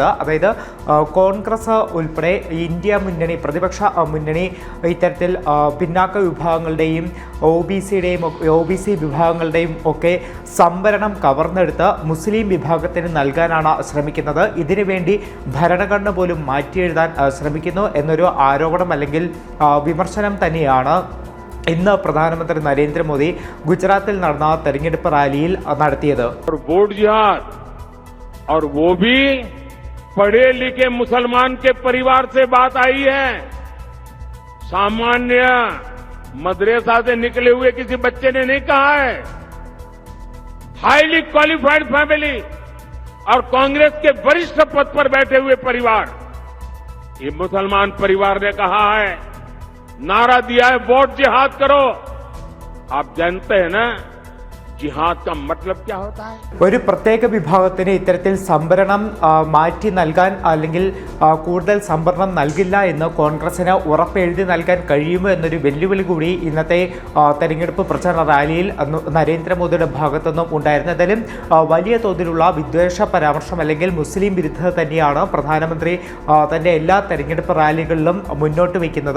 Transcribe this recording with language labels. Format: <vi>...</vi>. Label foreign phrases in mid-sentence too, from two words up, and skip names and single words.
<ml>അതായത് കോൺഗ്രസ് ഉൾപ്പെടെ ഇന്ത്യ മുന്നണി, പ്രതിപക്ഷ മുന്നണി ഇത്തരത്തിൽ പിന്നാക്ക വിഭാഗങ്ങളുടെയും OBC വിഭാഗങ്ങളുടെയും ഒക്കെ സംവരണം കവർന്നെടുത്ത് മുസ്ലിം വിഭാഗത്തിന് നൽകാനാണ് ശ്രമിക്കുന്നത്. ഇതിനുവേണ്ടി ഭരണഘടന പോലും മാറ്റിയെഴുതാൻ ശ്രമിക്കുന്നു എന്നൊരു ആരോപണം അല്ലെങ്കിൽ വിമർശനം തന്നെയാണ് ഇന്ന് പ്രധാനമന്ത്രി നരേന്ദ്രമോദി ഗുജറാത്തിൽ നടന്ന തെരഞ്ഞെടുപ്പ് റാലിയിൽ നടത്തിയത്.</ml> <hi>वोट जिहाद और वो भी पढ़े लिखे मुसलमान के परिवार से बात आई है। सामान्य मदरसा से निकले हुए किसी बच्चे ने नहीं कहा है।</hi> <en>highly qualified family</en> <hi>और कांग्रेस के वरिष्ठ पद पर बैठे हुए परिवार, ये मुसलमान परिवार ने कहा है, नारा दिया है वोट जिहाद करो। आप जानते हैं ना ജിഹാദ് का मतलब क्या होता है?</hi> <ml>ഒരു പ്രത്യേക വിഭാഗത്തിന് ഇത്തരത്തിൽ സംവരണം മാറ്റി നൽകാൻ അല്ലെങ്കിൽ കൂടുതൽ സംവരണം നൽകില്ല എന്ന് കോൺഗ്രസിന് ഉറപ്പെഴുതി നൽകാൻ കഴിയുമോ എന്നൊരു വെല്ലുവിളി കൂടി ഇന്നത്തെ തെരഞ്ഞെടുപ്പ് പ്രചാരണ റാലിയിൽ നരേന്ദ്രമോദിയുടെ ഭാഗത്തുനിന്നും ഉണ്ടായിരുന്നു. എന്തായാലും വലിയ തോതിലുള്ള വിദ്വേഷ പരാമർശം അല്ലെങ്കിൽ മുസ്ലിം വിരുദ്ധത തന്നെയാണ് പ്രധാനമന്ത്രി തന്റെ എല്ലാ തെരഞ്ഞെടുപ്പ് റാലികളിലും മുന്നോട്ട് വയ്ക്കുന്നത്.</ml>